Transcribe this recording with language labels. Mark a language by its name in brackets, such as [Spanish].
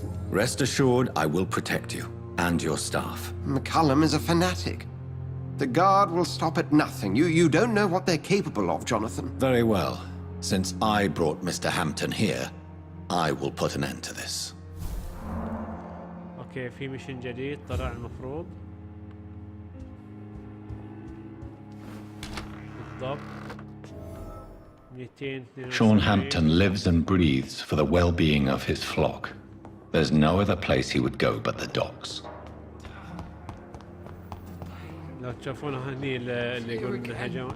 [English] Rest assured, I will protect you and your staff. McCallum is a fanatic. The guard will stop at nothing. You don't know what they're capable of, Jonathan. Very well. Since I brought Mr. Hampton here, I will put an end to this. [Arabic] اوكي في ميشن جديد طلع المفروض بالضبط 272. [English] Sean Hampton lives and breathes for the well-being of his flock. There's no other place he would go but the docks. [Arabic] لو تشوفون هني اللي يقول هجم.